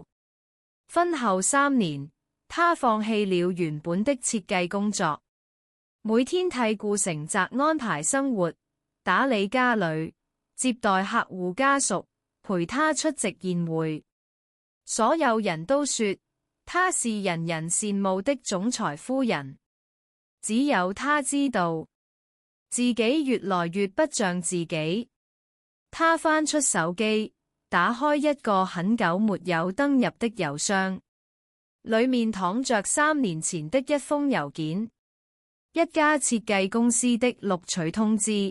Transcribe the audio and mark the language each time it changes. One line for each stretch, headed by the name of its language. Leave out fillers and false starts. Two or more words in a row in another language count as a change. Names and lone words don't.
Chinese: 婚後3年，他放棄了原本的設計工作，每天替顧成澤安排生活，打理家裏，接待客戶家屬，陪他出席宴會。所有人都說她是人人羨慕的總裁夫人，只有她知道自己越來越不像自己。她翻出手機，打開一個很久沒有登入的郵箱，裏面躺着3年前的一封郵件，一家設計公司的錄取通知。